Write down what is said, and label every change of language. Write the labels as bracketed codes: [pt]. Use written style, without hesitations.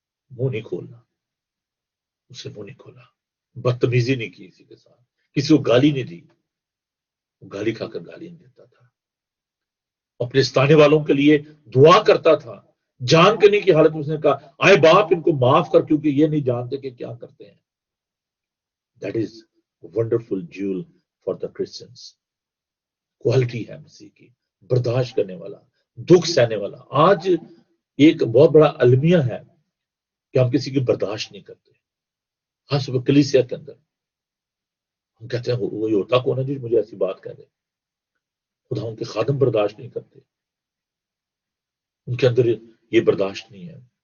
[ur] منہ نہیں کھولنا، اسے منہ نہیں کھولا. بدتمیزی نہیں کی کسی کے ساتھ، کسی کو گالی نہیں دی. وہ گالی کھا کر گالی نہیں دیتا تھا. اپنے ستانے والوں کے لیے دعا کرتا تھا. جان کرنے کی حالت میں اس نے کہا آئے باپ ان کو معاف کر کیونکہ یہ نہیں جانتے کہ کیا کرتے ہیں. [en] That is wonderful jewel for the Christians. [ur] Quality ہے مسیح کی، برداشت کرنے والا، دکھ سہنے والا. آج ایک بہت بڑا المیہ ہے کہ ہم کسی کی برداشت نہیں کرتے، خاص طور پر کلیسیا کے اندر. ہم کہتے ہیں وہی ہوتا کون ہے جی مجھے ایسی بات کہہ دے. خدا ان کے خادم برداشت نہیں کرتے، ان کے اندر یہ برداشت نہیں ہے.